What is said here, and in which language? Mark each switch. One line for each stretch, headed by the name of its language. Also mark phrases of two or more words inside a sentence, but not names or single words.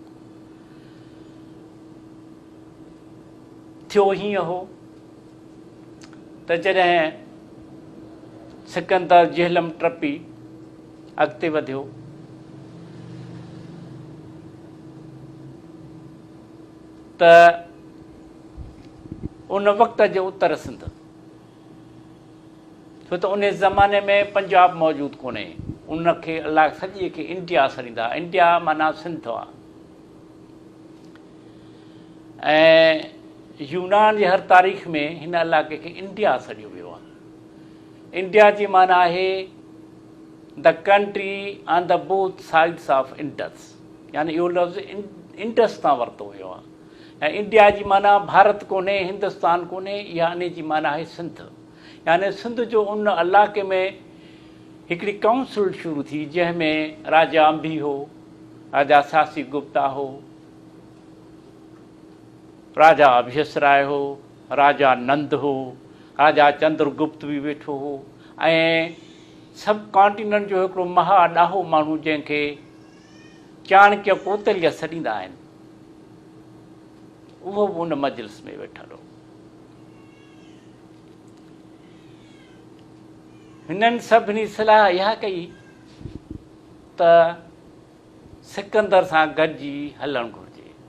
Sindhi: थियो हीअं हो त जॾहिं सिकंदर जेहलम टपी अॻिते वधियो, त उन वक़्त जो उत्तर सिंध, छो त उन ज़माने में पंजाब मौजूदु कोन्हे, उनखे अलाह सॼे खे इंडिया सॾींदा। इंडिया माना सिंध आहे। ऐं यूनान जे हर तारीख़ में हिन इलाइक़े खे इंडिया सॾियो वियो आहे। इंडिया जी माना आहे
English: the country on the both sides of Indus,
Sindhi: यानी इहो लफ़्ज़ इंडस तां वरितो वियो आहे। ऐं इंडिया जी माना भारत कोन्हे, हिंदुस्तान कोन्हे, इहा इन जी माना आहे सिंध। यानी सिंध जो उन इलाइक़े में हिकिड़ी काउंसिल शुरू थी जंहिंमें राजा अंबी हो, राजा सासी गुप्ता हो, राजा अभ्यसराय हो, राजा नंद हो, राजा चंद्रगुप्त बि वेठो हो, ऐं
English: sub continent
Sindhi: जो हिकिड़ो महा ॾाहो माण्हू जंहिंखे चाणक्य कोतल्य सॾींदा आहिनि, उहो बि उन मजलिस में वेठल हो। हिननि सभिनी सलाह इहा कई त सिकंदर सां गॾिजी हलणु घुरिजे।